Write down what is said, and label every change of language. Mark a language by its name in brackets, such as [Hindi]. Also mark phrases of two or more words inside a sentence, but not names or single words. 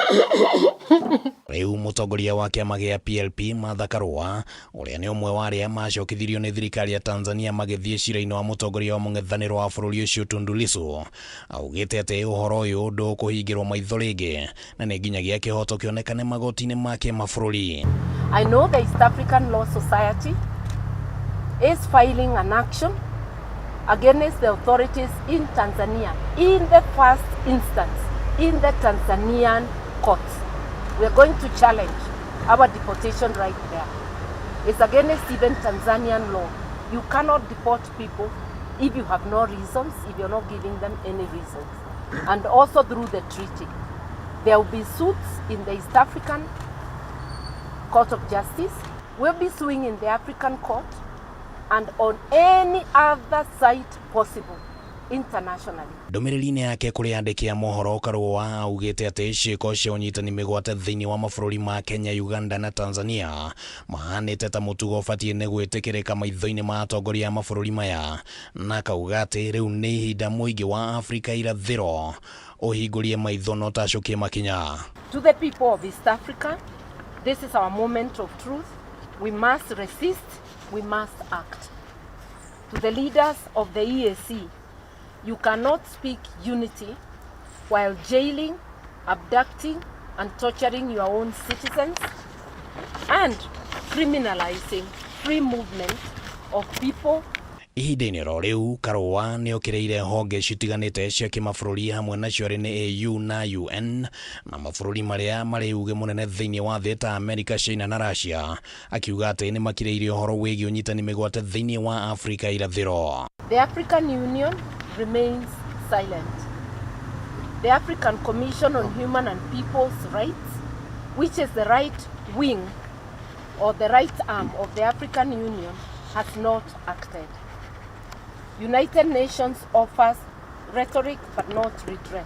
[Kikuyu] Riu mutongoria wa kiama gia PLP Martha Karua uria ni umwe wa aria macokithirio ni thirikari ya Tanzania magithie cira-ini wa mutongoria wa mung'ethaniro wa bururi ucio Tundu Lissu augite ati uhoro uyu ndukuhingirwo maitho ringi na ni nginyagia kihoto kionekane magoti-ini ma kimabũrũri. [English] I know the East African Law Society is filing an action against the authorities in Tanzania in the first instance in the Tanzanian courts. We are going to challenge our deportation right there. It's against even Tanzanian law. You cannot deport people if you have no reasons, if you're not giving them any reasons. And also through the treaty. There will be suits in the East African Court of Justice. We'll be suing in the African Court and on any other site possible internationally. [Kikuyu] Ndumiriri-ini yake kuri andiki a mohoro Karua augite ati ciiko cia unyitani migwate thiini wa mabũrũri ma Kenya, Uganda na Tanzania mahanite ta mutugo ubatie ni gwitikirika maitho-ini ma atongoria a mabũrũri maya na kauga ati riu ni ihinda muingi wa Afrika irathiro uhingurie maitho no tacukie makinya. [English] To the people of East Africa, this is our moment of truth. We must resist, we must act. To the leaders of the EAC, you cannot speak unity while jailing, abducting and torturing your own citizens and criminalizing free movement of people. [Kikuyu] Ihinda-inĩ ro rĩu Karũa nĩ okireire honge citiganĩte cia kĩmabũrũri hamwe nacio arĩ nĩ AU na UN na mabũrũri marĩa marĩ uge mũnene thĩinĩ wa thĩ ta America, China na Russia, akiuga atĩ nĩ makireirie ũhoro wĩgiĩ ũnyitani mĩgwate thĩinĩ wa Afrika irathĩro. [English] The African Union remains silent. The African Commission on Human and People's Rights, which is the right wing or the right arm of the African Union, has not acted. United Nations offers rhetoric but not redress.